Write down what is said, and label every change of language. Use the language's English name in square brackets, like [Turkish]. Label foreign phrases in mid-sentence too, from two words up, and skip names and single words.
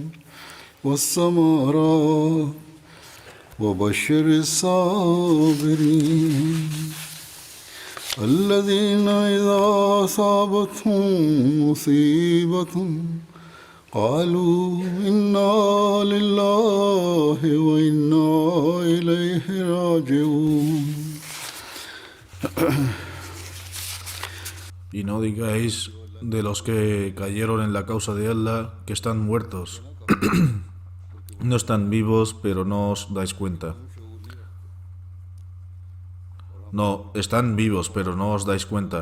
[Arabic] والثمرات وبشر الصابرين الذين إذا أصابتهم مصيبة قالوا إنا لله وإنا إليه راجعون. [Spanish] Y no digáis de los que cayeron en la causa de Allah que están muertos. No están vivos, pero no os dais cuenta. No, están vivos, pero no os dais cuenta.